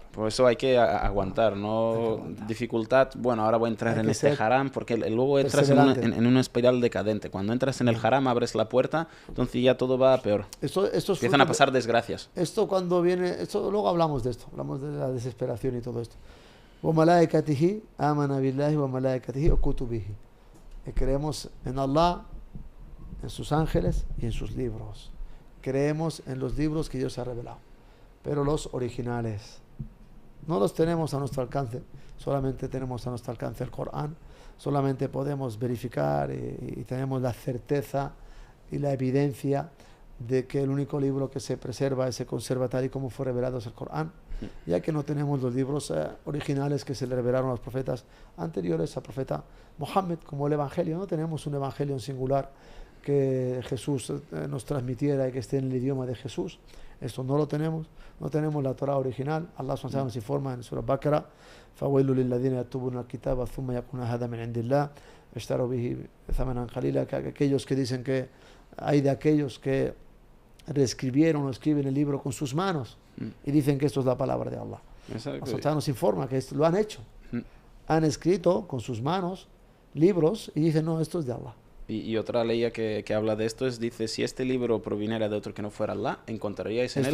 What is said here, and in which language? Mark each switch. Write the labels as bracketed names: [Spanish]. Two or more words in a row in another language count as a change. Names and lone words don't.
[Spanish] Por eso hay que aguantar, ¿no? Dificultad, bueno, ahora voy a entrar en este haram, porque luego entras en una espiral decadente. Cuando entras en el haram, abres la puerta, entonces ya todo va a peor. Empiezan a pasar desgracias. Esto cuando viene, luego hablamos de esto, hablamos de la desesperación y todo esto. [Arabic] وملائكته آمن بالله وملائكته وكتبه. [Spanish] Creemos en Allah, en sus ángeles y en sus libros. Creemos en los libros que Dios ha revelado, pero los originales no los tenemos a nuestro alcance. Solamente tenemos a nuestro alcance el Corán. Solamente podemos verificar y tenemos la certeza y la evidencia de que el único libro que se preserva y se conserva tal y como fue revelado es el Corán, ya que no tenemos los libros originales que se le revelaron a los profetas anteriores al profeta Mohammed, como el Evangelio. No tenemos un Evangelio en singular que Jesús nos transmitiera y que esté en el idioma de Jesús. Esto no lo tenemos. No tenemos la Torah original. [Arabic] الله سبحانه [Spanish] nos informa en Surah Baqarah: [Arabic] فَوَيْلُ لِلَّذِينَ يَكْتُبُونَ الْكِتَابَ ثُمَّ يَقُولُونَ هَذَا مِنْ عِنْدِ اللَّهِ اشْتَرَوْا بِهِ ثَمَنًا قَلِيلًا. [Spanish] Aquellos que dicen que hay de aquellos que reescribieron o escriben el libro con sus manos y dicen que esto es la palabra de Allah. Allah nos informa que esto lo han hecho. Han escrito con sus manos libros y dicen, no, esto es de Allah. Y otra ley que habla de esto dice, si este libro proviniera de otro que no fuera Allah, encontraríais en